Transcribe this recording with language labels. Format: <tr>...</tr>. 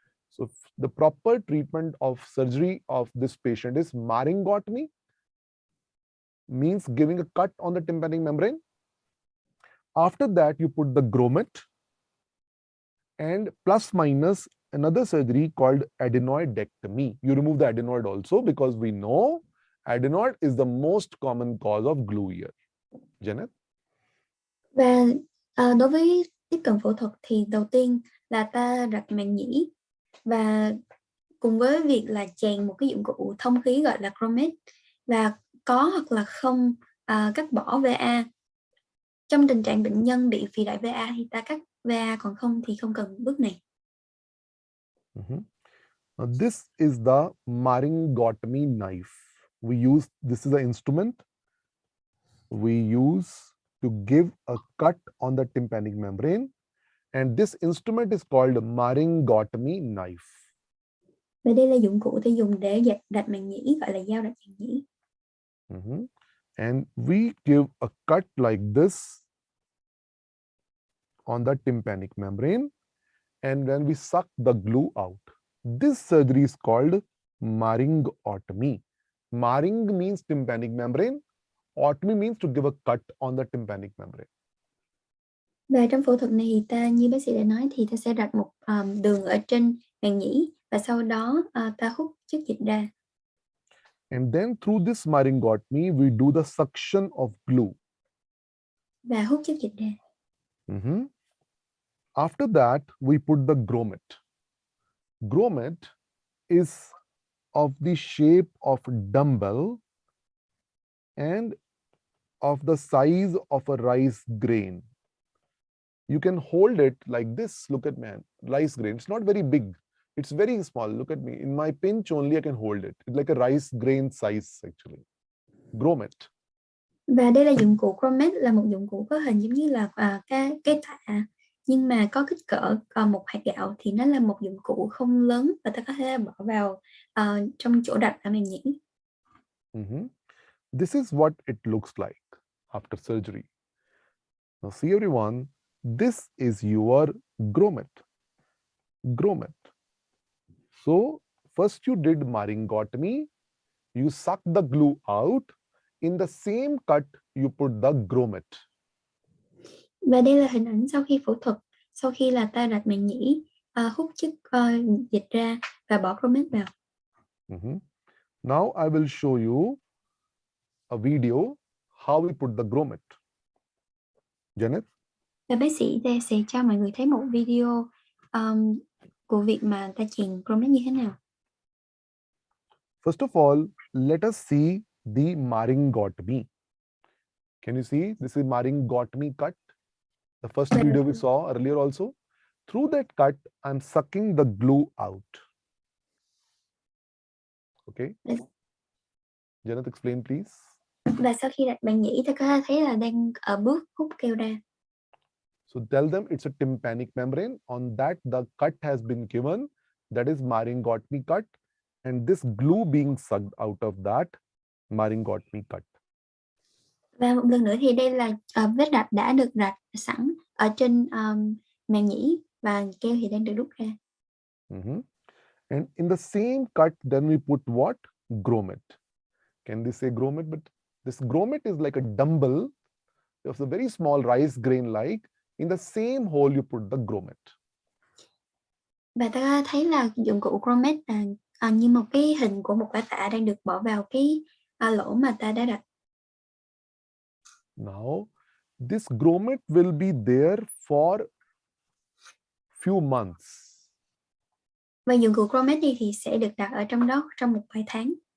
<en>So the proper treatment of surgery of this patient is maryngotomy, means giving a cut on the tympanic membrane. After that, you put the grommet, and plus minus another surgery called adenoidectomy. You remove the adenoid also, because we know adenoid is the most common cause of glue ear. Janet?</en> <vi>Và đối với tiếp cận phẫu thuật thì đầu tiên là ta rạch màng nhĩ, và cùng với việc là chèn một cái dụng cụ thông khí gọi là grommet, và có hoặc là không cắt bỏ VA. Trong tình trạng bệnh nhân bị phì đại VA thì ta cắt VA, còn không thì không cần bước này.</vi> <en>Now this is the maryngotomy knife. This is the instrument we use to give a cut on the tympanic membrane, and this instrument is called maryngotomy knife.</en> <vi>Và đây là dụng cụ ta dùng để rạch màng nhĩ, gọi là dao rạch màng nhĩ.</vi> <en>And we give a cut like this on the tympanic membrane, and then we suck the glue out. This surgery is called maryngotomy. Maryng means tympanic membrane. Otomy means to give a cut on the tympanic membrane.</en> <vi>Và trong phẫu thuật này thì ta, như bác sĩ đã nói, thì ta sẽ rạch một đường ở trên màng nhĩ, và sau đó ta hút chất dịch ra.</vi> <en>And then through this maryngotomy, we do the suction of glue.</en> <vi>Và hút chất dịch ra.</vi> <en>After that, we put the grommet. Grommet is of the shape of dumbbell and of the size of a rice grain. You can hold it like this. Look at me, rice grain. It's not very big. It's very small. Look at me. In my pinch only, I can hold it. It's like a rice grain size actually. Grommet.</en> <vi>Và đây là dụng cụ grommet, là một dụng cụ có hình giống như là cái tạ, nhưng mà có kích cỡ một hạt gạo, thì nó là một dụng cụ không lớn và ta có thể bỏ vào trong chỗ đặt ở màng nhĩ.</vi> <en>This is what it looks like after surgery. Now see everyone, this is your grommet. Grommet. So first you did maryngotomy, you suck the glue out. In the same cut, you put the grommet.</en> <vi>Và đây là hình ảnh sau khi phẫu thuật, sau khi là ta rạch màng nhĩ, hút chất dịch ra và bỏ grommet vào.</vi> <en>Now I will show you a video how we put the grommet. Janet?</en> <vi>Và bác sĩ sẽ cho mọi người thấy một video của việc mà ta chèn grommet như thế nào.</vi> <en>First of all, let us see the maringotomy. Can you see? This is maringotomy cut. The first video we saw earlier also. Through that cut, I'm sucking the glue out. Okay. Yes. Janet, explain please.</en> <vi>Và sau khi đặt bạn nhĩ, ta có thể thấy là đang ở bước hút keo ra.</vi> <en>So tell them it's a tympanic membrane. On that, the cut has been given. That is maringotomy cut. And this glue being sucked out of that maringotomy cut.</en> <vi>Và một lần nữa thì đây là vết rạch đã được rạch sẵn ở trên màng nhĩ và keo thì đang được rút ra.</vi> <en>And in the same cut, then we put what? Grommet. Can they say grommet? But this grommet is like a dumbbell. It's a very small rice grain like. In the same hole, you put the grommet.</en> <vi>Và ta thấy là dụng cụ grommet là như một cái hình của một quả tạ đang được bỏ vào cái lỗ mà ta đã rạch.</vi> <en>Now, this grommet will be there for few months.</en> <vi>Và dụng cụ grommet này thì sẽ được đặt ở trong đó trong một vài tháng.</vi>